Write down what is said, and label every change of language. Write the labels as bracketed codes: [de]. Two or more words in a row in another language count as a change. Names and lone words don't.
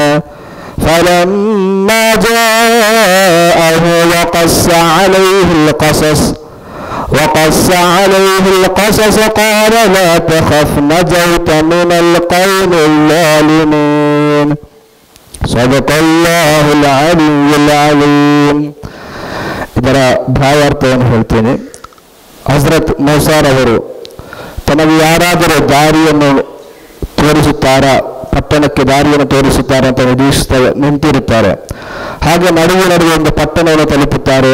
[ar] فلما جاءه وقص عليه القصص قال لا تخف نجوت من القوم الظالمين. صدق الله العلي العظيم. [kn] ಇದರ ಭಾವಾರ್ಥವನ್ನು ಹೇಳ್ತೇನೆ. ಹಜರತ್ ಮೂಸಾರ್ ಅವರು ತನಗೆ ಯಾರಾದರೂ ದಾರಿಯನ್ನು ತೋರಿಸುತ್ತಾರಾ, ಪಟ್ಟಣಕ್ಕೆ ದಾರಿಯನ್ನು ತೋರಿಸುತ್ತಾರೆ ಅಂತ ನಿಂತಿರುತ್ತಾರೆ. ಹಾಗೆ ನಡುವೆ ಒಂದು ಪಟ್ಟಣವನ್ನು ತಲುಪುತ್ತಾರೆ.